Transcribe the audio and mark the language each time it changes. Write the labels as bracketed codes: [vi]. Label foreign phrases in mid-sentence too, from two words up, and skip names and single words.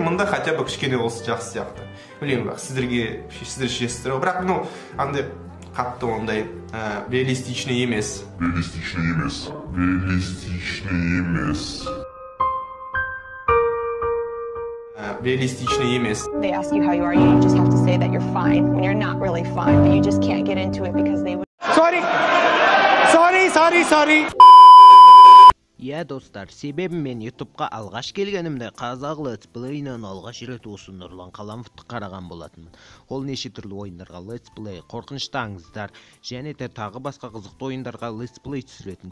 [kk] Мұнда [ru] хотя бы [kk] кішкене болса жақсы сияқты. Білемін, бірақ сіздер шешесіздер. Бірақ андай қатты ондай реалистичный емес. Реалистичный емес. [en] They ask you how you are, you just have to say that you're fine when you're not really fine, but you just can't get into it because they would. Sorry. [kk] Иә достар, себебі мен ютубқа алғаш келгенімде қазақ летсплейінен алғаш рет осы Нұрлан Қаламовты қараған болатынмын. Ол неше түрлі ойындарға летсплей, қорқынышты аңыздар және тағы басқа қызықты ойындарға летсплей түсіретін.